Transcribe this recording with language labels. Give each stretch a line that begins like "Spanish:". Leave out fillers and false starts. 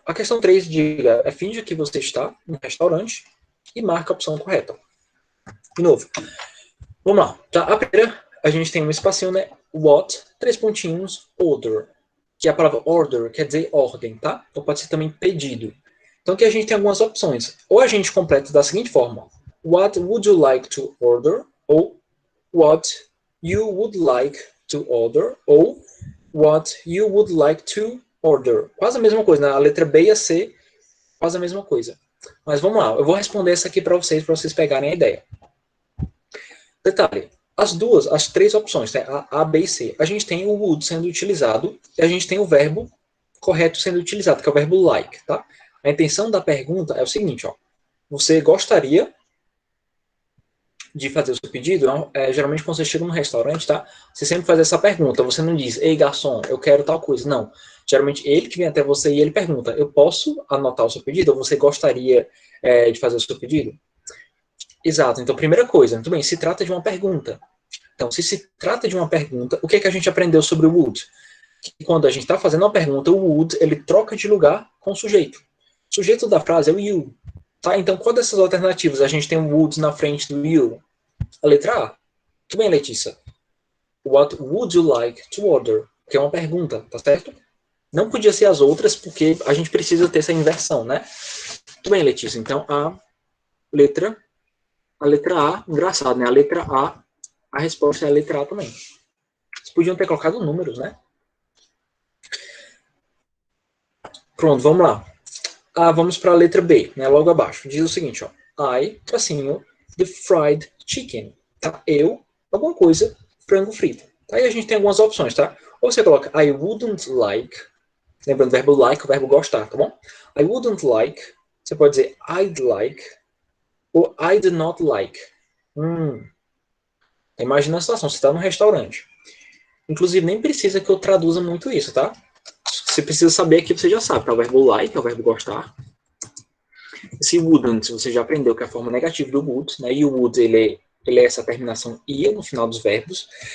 Portuguese: A questão 3 diga, finja que você está no restaurante e marca a opção correta. De novo. Vamos lá. Tá? A primeira, a gente tem um espacinho, né? What, 3 pontinhos, order. Que a palavra order quer dizer ordem, tá? Então pode ser também pedido. Então aqui a gente tem algumas opções. Ou a gente completa da seguinte forma.
English: What would you like to order? Ou what you would like to order? Ou what you would like to order.
Portuguese: Quase a mesma coisa, né? A letra B e a C, quase a mesma coisa. Mas vamos lá, eu vou responder essa aqui para vocês pegarem a ideia. Detalhe, as três opções, né? A, B e C, a gente tem o would sendo utilizado e a gente tem o verbo correto sendo utilizado, que é o verbo like, tá? A intenção da pergunta é o seguinte, ó. Você gostaria de fazer o seu pedido? Geralmente quando você chega num restaurante, tá? Você sempre faz essa pergunta, você não diz, ei garçom, eu quero tal coisa, não. Geralmente ele que vem até você e ele pergunta, eu posso anotar o seu pedido? Ou você gostaria de fazer o seu pedido? Exato, então primeira coisa, muito bem, se trata de uma pergunta. Então, se trata de uma pergunta, o que é que a gente aprendeu sobre o would? que quando a gente está fazendo uma pergunta, o would, ele troca de lugar com o sujeito. O sujeito da frase é o you. Tá? Então, qual dessas alternativas a gente tem o would na frente do you? A letra A. Tudo bem, Letícia?
English: What would you like to order?
Portuguese: Que é uma pergunta, tá certo? Não podia ser as outras, porque a gente precisa ter essa inversão, né? Tudo bem, Letícia. Então, a letra A, engraçado, né? A letra a resposta é a letra A também. Vocês podiam ter colocado números, né? Pronto, vamos lá. Vamos para a letra B, né? Logo abaixo. Diz o seguinte, ó.
English: tracinho, the fried chicken. Tá?
Portuguese: Eu, alguma coisa, frango frito. Tá? Aí a gente tem algumas opções, tá? Ou você coloca
English: I wouldn't like,
Portuguese: lembrando o verbo like, o verbo gostar, tá bom?
English: I wouldn't like,
Portuguese: você pode dizer
English: I'd like,
Portuguese: ou
English: I'd not like.
Portuguese: Imagina a situação, você está num restaurante. Inclusive, nem precisa que eu traduza muito isso, tá? Você precisa saber aqui, você já sabe, tá? O verbo like é o verbo gostar. Esse wouldn't, você já aprendeu que é a forma negativa do would, né? E o would, ele é essa terminação ia no final dos verbos.